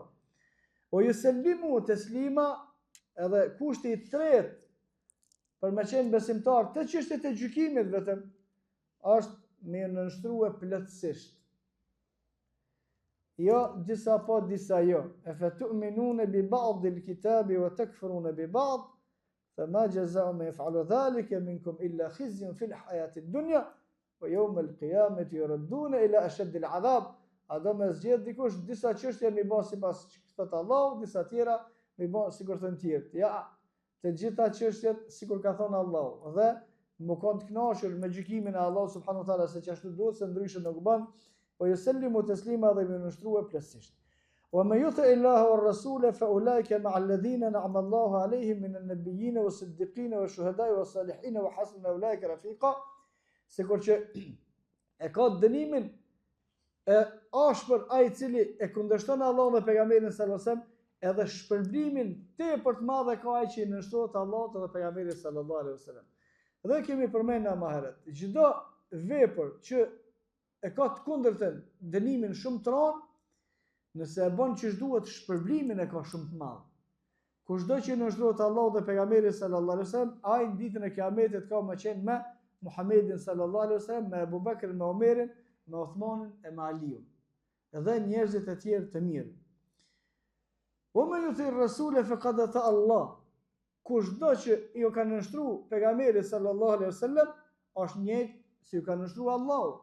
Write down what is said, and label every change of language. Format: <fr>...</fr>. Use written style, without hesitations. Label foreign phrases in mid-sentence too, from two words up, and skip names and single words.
<ar>ويسلموا تسليما,</ar> <sq>edhe kushti i tretë për me qenë besimtar të çështjet e gjykimit vetëm, është me nënshtruar plotësisht. Jo disa po, disa jo.</sq> <ar>أفتؤمنون ببعض الكتاب وتكفرون ببعض، فما جزاء من يفعل ذلك منكم إلا خزي في الحياة الدنيا ويوم القيامة يردون إلى أشد العذاب.</ar> <sq>A do me zgjedh dikush disa çështje mi bë sipas thot Allahu, disa tjera mi bë sikur thon tjerë. Ja, të gjitha çështjet sikur ka thënë Allahu, dhe më kanë të kënaqur me gjykimin e Allahut</sq> <ar>سبحانه وتعالى,</ar> <sq>se çashtu duhet, se ndryshe nuk bën.</sq> <ar>ويسلموا تسليما,</ar> <sq>dhe më nështruar plotësisht.</sq> <ar>ومن يطع الله والرسول فأولئك مع الذين أنعم الله عليهم من النبيين والصديقين والشهداء والصالحين وحسن أولئك رفيقا.</ar> <sq>Sikur që e ka dënimin e ashpër ai i cili e kundërshton Allahun dhe pejgamberin</sq> <ar>صلى الله عليه وسلم,</ar> <sq>edhe shpërblimin tepër të madh ka ai që i nënshtrohet Allahut dhe pejgamberit</sq> <ar>صلى الله عليه وسلم.</ar> <sq>Dhe kemi përmendur më herët, çdo vepër që e ka të kundërtën dënimin shumë të rënd, nëse e bën ç'është duhet, shpërblimin e ka shumë të madh. Kushdo që i nënshtrohet Allahut dhe pejgamberit</sq> <ar>صلى الله عليه وسلم,</ar> <sq>ai në ditën e Kiametit ka më qenë me Muhammedin sallallahu alaihi wasallam, me Abu Bakrin, me Omerin, me Uthmanin e me Aliun. edhe njerëzit e tjerë të mirë. O me ju thirë</sq> <ar>الرسول فقد أطاع الله.</ar> <sq>Kushdo që ju ka nështru pejgamberi</sq> <ar>صلى الله عليه وسلم,</ar> <sq>është njëjtë si ju ka nështru Allahut.</sq>